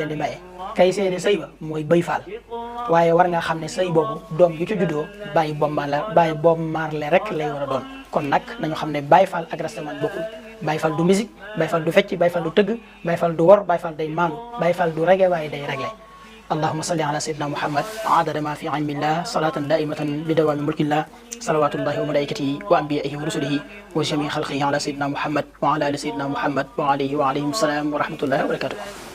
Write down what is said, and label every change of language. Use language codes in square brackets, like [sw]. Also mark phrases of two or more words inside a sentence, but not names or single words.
[wo] di maye kay seede sëy ba mooy bëy Faal waaye war nga xam ne sëy boobu doom yu ci juddoo Baay Bob Marley rek lay war a doon kon nag nañu xam ne Baay Faal ak rastaman bokkul Baay Faal du musique Baay Faal du fecc Baay Faal du tëgg Baay Faal du wor Baay Faal day maandu Baay Faal du rege waaye day regle [ar] اللهم صل على سيدنا محمد عدد ما في علم الله صلاة دائمة بدوام ملك الله صلوات الله وملائكته وأنبيائه ورسله وجميع خلقه على سيدنا محمد وعلى آل سيدنا محمد وعليه وعليهم السلام ورحمة الله وبركاته